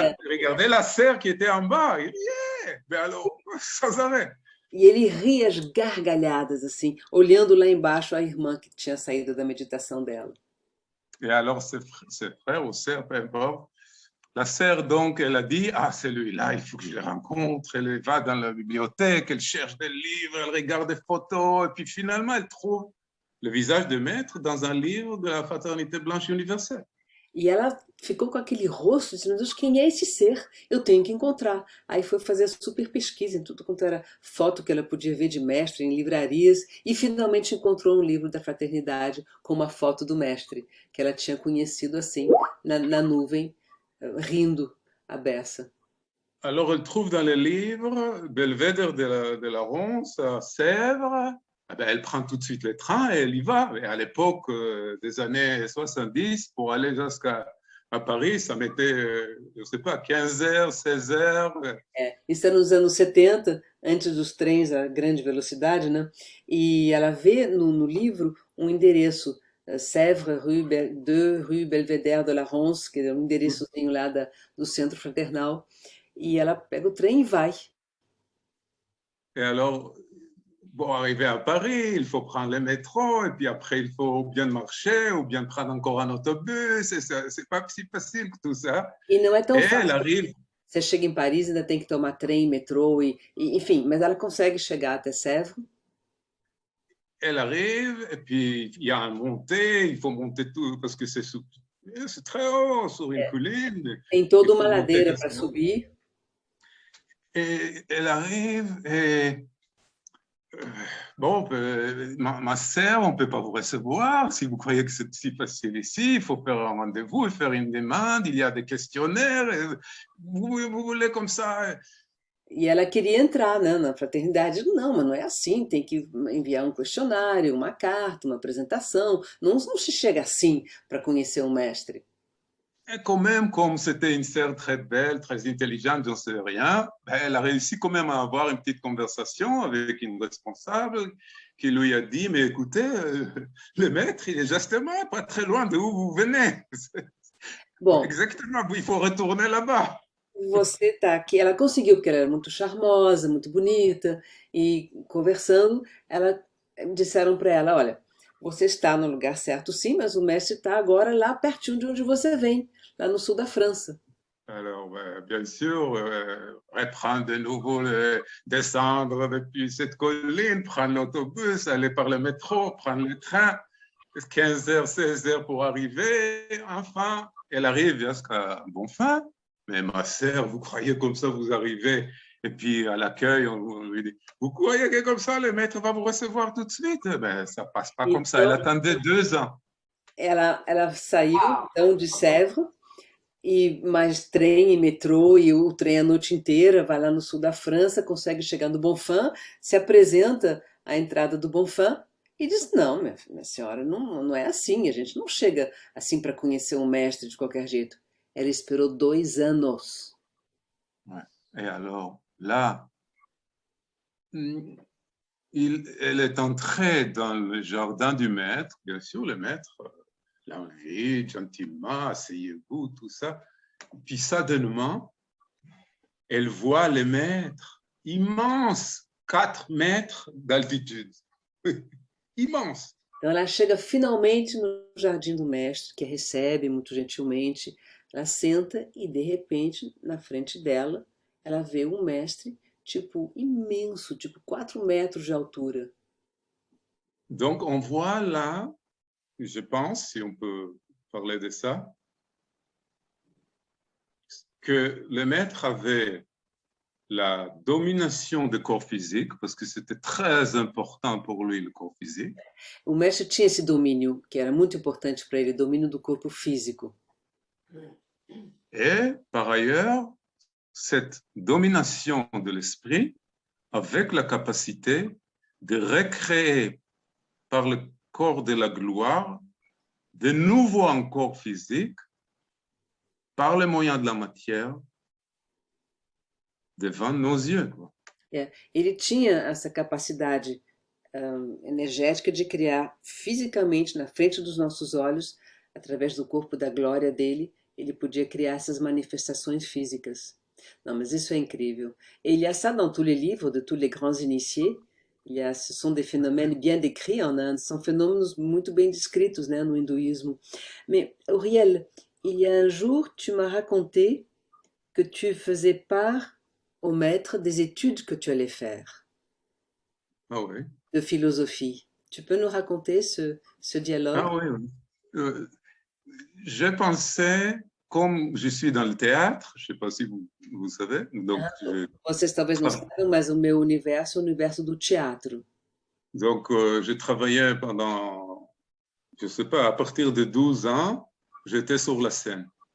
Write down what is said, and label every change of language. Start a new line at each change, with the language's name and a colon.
French: Regardez la serre qui était en bas. Il riait, mais alors, sans arrêt.
Portuguese: e ele ria às gargalhadas, assim, olhando lá embaixo a irmã que tinha saído da meditação dela.
French: Et alors, ses frères ou sœurs, peu importe, la sœur, donc, elle a dit, ah, celui-là, il faut que je le rencontre. Elle va dans la bibliothèque, elle cherche des livres, elle regarde des photos, et puis finalement, elle trouve le visage de maître dans un livre de la Fraternité Blanche Universelle.
Portuguese: E ela ficou com aquele rosto, dizendo, Deus, quem é esse ser? Eu tenho que encontrar. Aí foi fazer super pesquisa em tudo quanto era foto que ela podia ver de mestre em livrarias, e finalmente encontrou um livro da fraternidade com uma foto do mestre, que ela tinha conhecido assim, na nuvem, rindo à beça.
French: Alors, elle trouve dans le livre Belvédère de la Ronce à Sèvres. Eh bien, elle prend tout de suite le train et elle y va. Et à l'époque des années 70, pour aller jusqu'à Paris, ça mettait, je ne sais pas, 15 heures, 16 heures.
Portuguese: Isso é nos anos 70, antes dos trens a grande velocidade, né? E ela vê no livro um endereço, Sèvres, rue 2, rue Belvédère de la Ronce, que é um endereçozinho lá do centro fraternal. E ela pega o trem e vai.
French: Et alors, bon, arrivé à Paris, il faut prendre le métro, et puis après, il faut bien marcher ou bien prendre encore un autobus. C'est pas si facile que tout ça.
Portuguese: E não é tão
French: Et
Portuguese: fácil.
French: elle arrive.
Portuguese: Você chega em Paris, ainda tem que tomar trem, metrô, enfim, mas ela consegue chegar até Sèvres.
French: Elle arrive, et puis il y a un montée, il faut monter tout, parce que c'est très haut, sur une colline.
Portuguese: Tem toda uma ladeira para subir.
French: Et elle arrive, et bon, ma sœur, on ne peut pas vous recevoir. Si vous croyez que c'est si facile ici, il faut faire un rendez-vous et faire une demande. Il y a des questionnaires. Vous voulez comme ça.
Portuguese: E ela queria entrar, né, na fraternidade. Não, mas não é assim. Tem que enviar um questionário, uma carta, uma apresentação. Não se chega assim para conhecer um mestre.
French: Et quand même, comme c'était une sœur très belle, très intelligente, j'en sais rien, ben, elle a réussi quand même à avoir une petite conversation avec une responsable qui lui a dit, mais écoutez, le maître, il est justement pas très loin de où vous venez.
Portuguese: Bom,
French: Exactement, il faut retourner là-bas.
Portuguese: você tá aqui. Ela conseguiu, porque ela era muito charmosa, muito bonita, e conversando, ela disseram para ela: Olha, você está no lugar certo, sim, mas o mestre está agora lá pertinho de onde você vem, lá no sul da França.
French: Alors, ben, bien sûr, reprendre de nouveau, descendre depuis cette colline, prendre l'autobus, aller par le métro, prendre le train, 15 heures, 16 heures pour arriver. Enfin, elle arrive jusqu'à Bonfim. Mais ma sœur, vous croyez comme ça, vous arrivez, et puis à l'accueil, on lui dit, vous croyez que comme ça, le maître va vous recevoir tout de suite? Ben, ça passe pas comme ça. Elle
Portuguese: Então,
French: attendait 2 ans.
Portuguese: ela saiu então de Sèvres e mais trem e metrô e o trem a noite inteira, vai lá no sul da França, consegue chegar no Bonfim, se apresenta à entrada do Bonfim e diz: Não, minha senhora, não é assim, a gente não chega assim para conhecer um mestre de qualquer jeito. Ela esperou 2 anos.
French: Ouais. Et alors, là, elle est entrée dans le jardin du maître. Bien sûr, le maître l'invite gentiment, asseyez-vous, tout ça. Puis suddenlement, elle voit le maître immense, 4 mètres d'altitude. Immense.
Portuguese: Então ela chega finalmente no jardim do mestre, que a recebe muito gentilmente. Ela senta e de repente, na frente dela, ela vê um mestre tipo imenso, tipo 4 metros de altura.
French: Donc, on voit là, je pense, si on peut parler de ça, que le maître avait la domination du corps physique, parce que c'était très important pour lui, le corps physique.
Portuguese: O mestre tinha esse domínio, que era muito importante para ele, domínio do corpo físico.
French: Et par ailleurs, cette domination de l'esprit avec la capacité de recréer par le corps de la gloire de nouveaux un corps physique par les moyens de la matière devant nos yeux. Quoi.
Portuguese: Ele tinha essa capacidade energética de criar fisicamente na frente dos nossos olhos, através do corpo da glória dele, ele podia criar essas manifestações físicas.
French: Non, mais
Portuguese: isso é incrível.
French: Et il y a ça dans tous les livres de tous les grands initiés. Ce sont des phénomènes bien décrits en Inde,
Portuguese: são fenômenos muito bem descritos, né, no hinduísmo.
French: Mais Auriel, il y a un jour, tu m'as raconté que tu faisais part au maître des études que tu allais faire. Ah oui. De philosophie. Tu peux nous raconter ce dialogue? Ah oui, oui. Je pensais, comme je suis dans le théâtre, je ne sais pas si vous savez, donc
Portuguese: Vocês talvez não saibam, mas o meu universo é o universo do teatro.
French: Donc, j'ai travaillé pendant, je ne sais pas, à partir de 12 ans, j'étais sur la scène.